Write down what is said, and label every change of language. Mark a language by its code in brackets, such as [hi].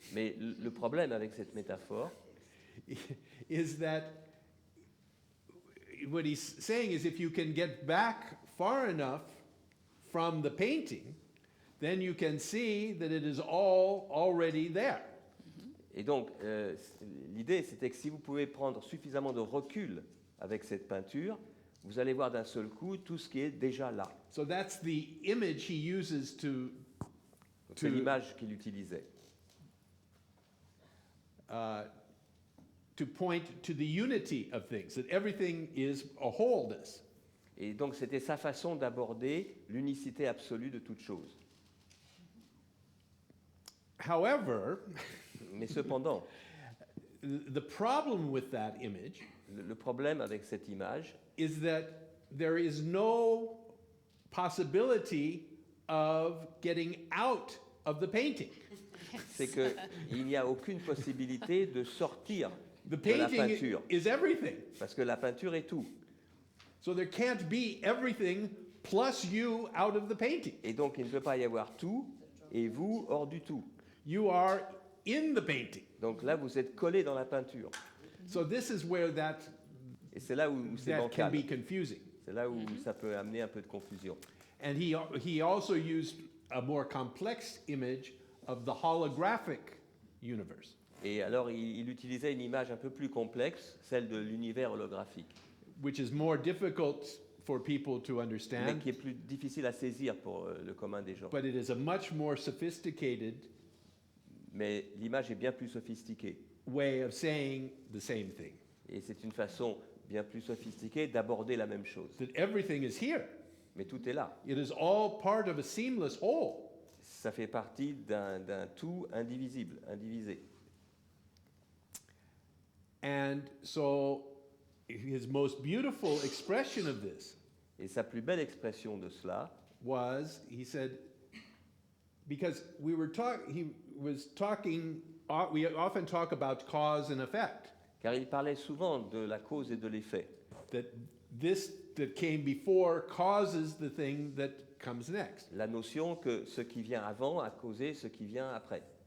[fr] Mais le problème avec cette métaphore, [en] is that what he's saying is if you can get back far enough from the painting, then you can see that it is all already there. [fr] et donc l'idée c'était que si vous pouvez prendre suffisamment de recul avec cette peinture, vous allez voir d'un seul coup tout ce qui est déjà là. [en] So that's the image he uses [fr] Donc, c'est l'image qu'il utilisait. [en] To point to the unity of things, that everything is a wholeness. [fr] Et donc c'était sa façon d'aborder l'unicité absolue de toute chose. [en] However, [fr] Mais cependant, [en] the problem with that image [fr] le problème avec cette image, [en] is that there is no possibility of getting out of the painting. [fr] c'est qu'il n'y a aucune possibilité de sortir [en] The [fr] de la [en] painting [fr] peinture, [en] is everything. [fr] parce que la peinture est tout. [en] So there can't be everything plus you out of the painting. [fr] Et donc il ne peut pas y avoir tout et vous hors du tout. [en] You are in the painting. [fr] Donc là, vous êtes collé dans la peinture. [en] So this is where [fr] Et c'est là où c'est [en] that can [fr] bancal. [en] be confusing. [fr] C'est là où ça peut amener un peu de confusion. [en] And he also used a more complex image of the holographic universe, [fr] Et alors, il utilisait une image un peu plus complexe, celle de l'univers holographique, [en] which is more difficult for people to [fr] mais [en] understand, [fr] qui est plus difficile à saisir pour le commun des gens. [en] but it is a much more sophisticated [fr] mais l'image est bien plus sophistiquée. [en] way of saying the same thing. [fr] Et c'est une façon bien plus sophistiquée d'aborder la même chose. [en] That everything is here. [fr] Mais tout est là. [en] It is all part of a seamless whole. [fr] Ça fait partie d'un tout indivisible, indivisé. [en] And so his most beautiful expression of this [fr] Et sa plus belle expression de cela, [en] was, he said, because he was talking, we often talk about cause and effect, [fr] car il parlait souvent de la cause et de l'effet, [en] that this that came before causes the thing that comes next. [fr] la notion que ce qui vient avant a causé ce qui vient après.